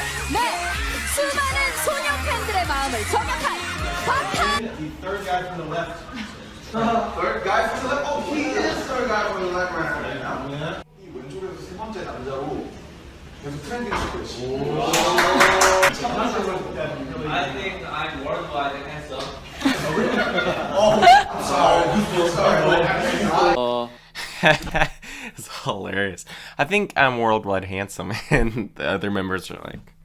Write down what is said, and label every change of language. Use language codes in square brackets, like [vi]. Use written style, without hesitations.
[ko] 네, 수많은 소녀 팬들의 마음을 저격한 방탄. [en] Third guy from the left. Third guy from the left. Oh, he is third guy from the left right now. [ko] 이 왼쪽에서 세 번째 남자로 계속 트렌딩 시고 있어요. [en] I think I'm worldwide handsome. Oh, I'm sorry. It's hilarious. I think I'm worldwide handsome, and the other members are like,